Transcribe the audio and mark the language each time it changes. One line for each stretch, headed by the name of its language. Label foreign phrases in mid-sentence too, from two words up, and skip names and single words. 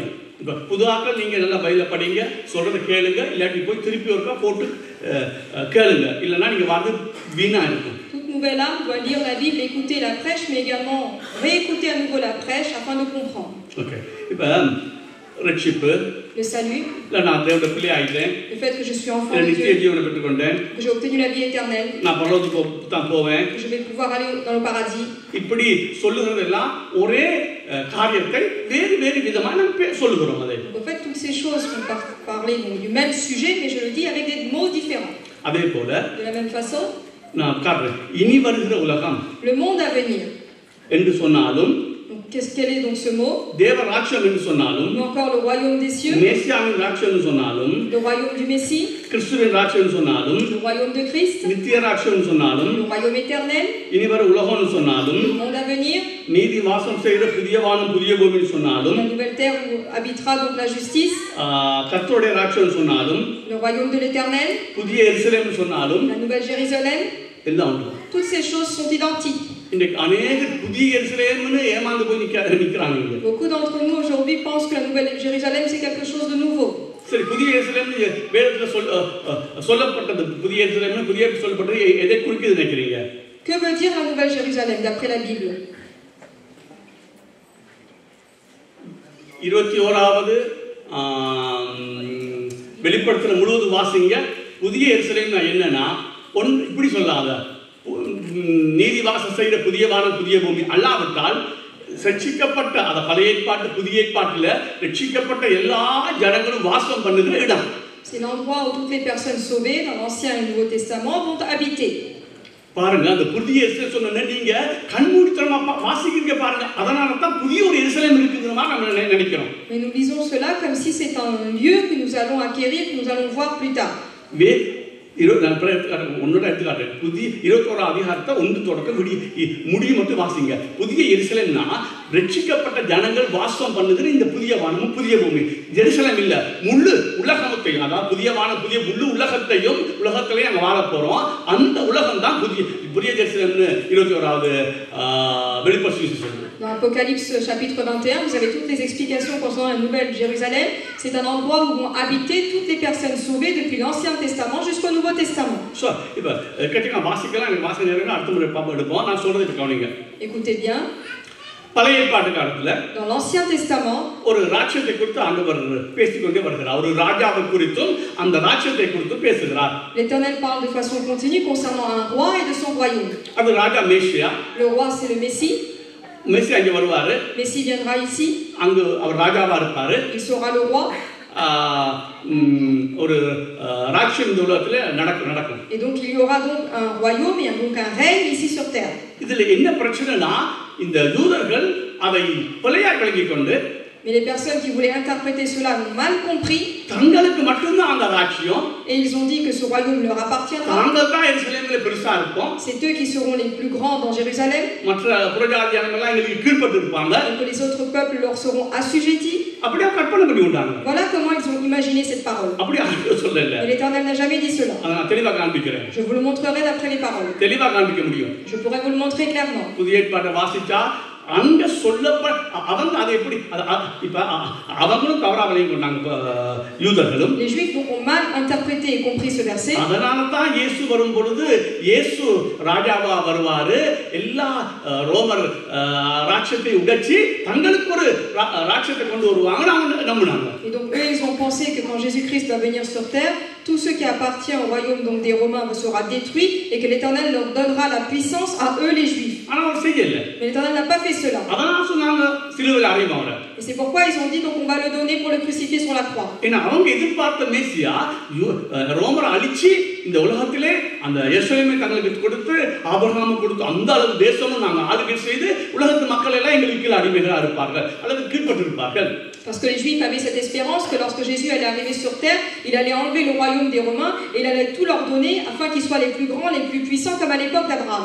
Tamil: இப்ப புதுவாக்கள் நீங்க நல்லா பைபிள படிங்க, சொல்றதை கேளுங்க, இல்லாட்டி போய் திருப்பி ஒருக்கா போட்டு கேளுங்க, இல்லைன்னா நீங்க வந்து வீணா இருக்கும்.
French: Toute nouvelle âme doit lire la Bible, écouter la prêche, mais également réécouter à nouveau la prêche afin de comprendre.
Tamil: Ok. இப்ப ரட்சிப்பு,
French: le salut,
Tamil: நான் தேவனுடைய பிள்ளை ஆயிட்டேன்,
French: le fait que je suis enfant de
Tamil: நித்திய
French: Dieu,
Tamil: ஜீவனை பெற்றுக்கொண்டேன்,
French: que j'ai obtenu la vie éternelle,
Tamil: நான் பரலோகத்துக்கு தான் போவேன்,
French: que je vais pouvoir aller dans le paradis.
Tamil: இப்படி சொல்லுகிறதெல்லாம் ஒரே காரியத்தை வேறு வேறு விதமாக நாம் சொல்லுகிறோம். அதை
French: En fait, toutes ces choses qu'on parler du même sujet, mais je le dis avec des mots différents.
Tamil: அதே போல
French: De la même façon,
Tamil: நான் காட்டுறேன். இனி வருகிற உலகம்
French: le monde à venir.
Tamil: என்று சொன்னாலும்,
French: quel est donc ce mot?
Tamil: தேவ ராஜ்யம் என்று சொன்னாலும்,
French: Ou encore le royaume des cieux,
Tamil: மேசியாவின் ராஜ்யம் என்று சொன்னாலும்,
French: le royaume du Messie,
Tamil: கிறிஸ்துவின் ராஜ்யம் என்று சொன்னாலும்,
French: le royaume de Christ,
Tamil: நித்திய ராஜ்யம் என்று சொன்னாலும்,
French: le royaume éternel,
Tamil: இனி வர உலகம் என்று சொன்னாலும்,
French: le monde à venir,
Tamil: நீதி வாசம் செய்கிற புதிய வானம் புதிய பூமி என்று சொன்னாலும்,
French: la nouvelle terre où habitera donc la justice,
Tamil: கர்த்தருடைய ராஜ்யம் என்று சொன்னாலும்,
French: le royaume de l'Éternel,
Tamil: புதிய எருசலேம் என்று சொன்னாலும்,
French: la nouvelle Jérusalem,
Tamil: எல்லாம் உண்டு.
French: toutes ces choses sont identiques.
Tamil: இன்னைக்கு அநேக புதிய எருசலேம்னு ஏமாந்து போய் நிற்கிறாங்க.
French: Beaucoup d'entre nous aujourd'hui pensent que la nouvelle Jérusalem c'est quelque chose de nouveau.
Tamil: சரி, புதிய எருசலேம் வேதத்துல சொல்லப்பட்டது, புதிய எருசலேம் புதிய சொல்லப்பட்டது எதை குறிக்குது நினைக்கிறீங்க?
French: Que veut dire la nouvelle Jérusalem d'après la Bible?
Tamil: 21வது வெளிப்படுத்துற முழுவதும் வாசிங்க. புதிய எருசலேம் என்னன்னா, இப்படி சொல்லாத, நீதி வாசம் செய்கிற புதிய வானம் புதிய பூமி அல்லாவிட்டால் ரட்சிக்கப்பட்ட அந்த பழைய ஏற்பாட்டு புதிய ஏற்பாட்டில் ரட்சிக்கப்பட்ட எல்லா ஜனங்களும் வாசம் பண்ணுகிற இடம்.
French: C'est l'endroit où toutes les personnes sauvées dans l'Ancien et le Nouveau Testament vont habiter.
Tamil: பாருங்க, அந்த புதிய எருசலேம் சொன்ன நீங்க கண்மூடித்தனமா வாசிக்கிறீங்க பாருங்க. அதனால தான் புதிய ஒரு எருசலேம் இருக்குதுமா நம்ம நினைக்கிறோம்.
French: Mais nous lisons cela comme si c'est un lieu que nous allons acquérir, que nous allons voir plus tard.
Tamil: ஒன்னோட எடுத்துக்காட்டேன். புதிய 21 அதிகாரத்தை 1 தொடக்கம் முடிய மட்டும் வாசிங்க. புதிய எருசலேம்னா ரட்சிக்கப்பட்ட ஜனங்கள் வாசம் பண்ணுகிற இந்த புதிய வானமும் புதிய பூமி. எருசலேம் இல்ல, முழு உலகத்தையும், அதாவது புதிய வானம் புதிய முழு உலகத்தையும் உலகத்திலேயே அங்க வாழ போறோம். அந்த உலகம் தான் புதிய எருசலேம்னு 21வது வெளிப்படுத்தி சொல்லுது.
French: Dans Apocalypse chapitre 21, vous avez toutes les explications concernant la nouvelle Jérusalem. C'est un endroit où vont habiter toutes les personnes sauvées depuis l'Ancien Testament jusqu'au Nouveau Testament.
Tamil: இப்ப கேட்டீங்க வாசிக்கலாம், எனக்கு வாசனை நேரம் அடுத்த முறை பாப்பா எடுப்போம். நான் சொல்றது இப்ப கவனிங்க.
French: Écoutez bien.
Tamil: பழைய ஏற்பாட்டு காலத்துல
French: dans l'Ancien Testament
Tamil: ஒரு ராஜ்யத்தை குறித்து ஆண்டவர் பேசிக்கொண்டே வருகிறார். ஒரு ராஜாவை குறித்தும் அந்த ராஜ்யத்தை குறித்து பேசுகிறார்.
French: l'Éternel parle de façon continue concernant un roi et de son royaume.
Tamil: அது ராஜா மேசியா.
French: le roi c'est le Messie.
Tamil: மேசியா அங்க வருவாரு.
French: Messie viendra ici.
Tamil: அங்க அவர் ராஜாவா இருப்பாரு.
French: il sera le roi.
Tamil: ஒரு ராஜ்யம் இந்த உலகத்துல நடக்கும்.
French: et donc il y aura donc un royaume et donc un règne ici sur terre.
Tamil: இதுல என்ன பிரச்சனைனா, இந்த யூதர்கள் அதை பிழையா விளங்கிக் கொண்டு
French: Mais les personnes qui voulaient interpréter cela ont mal compris
Tamil: தங்களுக்கு மட்டும்தான் அந்த ராஜ்யம்,
French: et ils ont dit que ce royaume leur appartiendra.
Tamil: தாங்கள் தான் எருசலேமில் பெருசா இருப்போம்,
French: C'est eux qui seront les plus grands dans Jérusalem
Tamil: மற்ற புறஜாதியானவங்கெல்லாம் எங்களுக்கு கீழ்ப்பட்டு இருப்பாங்க.
French: et que les autres peuples leur seront assujettis.
Tamil: அப்படியே கற்பனை பண்ணி விட்டாங்க.
French: Voilà comment ils ont imaginé cette parole.
Tamil: அப்படியே ஆண்டவர் சொல்லல.
French: Et l'Éternel n'a jamais dit cela.
Tamil: அதை நான் தெளிவா காண்பிக்கிறேன்.
French: Je vous le montrerai d'après les paroles.
Tamil: தெளிவா காண்பிக்க முடியும்.
French: Je pourrais vous le montrer clairement.
Tamil: புதிய ஏற்பாட்டை வாசிச்சா அங்க அவங்க அதை எப்படி இப்ப அவங்களும் தவறா விளையும் கொண்டாங்க யூதர்களும்.
French: Les Juifs donc ont mal interprété et compris ce verset.
Tamil: அதனால தான் இயேசு வரும் பொழுது இயேசு ராஜாவா வருவாரு, எல்லா ரோமர் ராட்சத்தை உடைச்சி தங்களுக்கு ஒரு ராட்சத்தை கொண்டு வருவாங்க அவங்க நம்பினாங்க.
French: Et donc eux ils ont pensé que quand Jésus-Christ va venir sur terre, tout ce qui appartient au royaume donc des Romains sera détruit et que l'Éternel leur donnera la puissance à eux les Juifs.
Tamil: ஆனா அவர் செய்யல.
French: Mais l'Éternel n'a pas fait cela.
Tamil: அதனால சொன்னாங்க சிலுவையில் அறையும் அவரை.
French: Et c'est pourquoi ils ont dit donc on va le donner pour le crucifier sur la croix.
Tamil: ஏன்னா அவங்க எதிர்பார்த்த மேசியா ரோமரை அழிச்சு இந்த உலகத்திலே அந்த எருசலேமை தங்களுக்கு கொடுத்து ஆபிரகாமுக்கு கொடுத்து அந்த அளவு தேசமும் நாங்கள் ஆளுகை செய்து உலகத்து மக்கள் எல்லாம் எங்களுக்கு கீழே அடிமைகளாக இருப்பார்கள் அல்லது கீழ்பட்டு இருப்பார்கள்.
French: Parce que les Juifs avaient cette espérance que lorsque Jésus allait arriver sur terre, il allait enlever le royaume des Romains et il allait tout leur donner afin qu'ils soient les plus grands, les plus puissants comme à l'époque d'Abraham.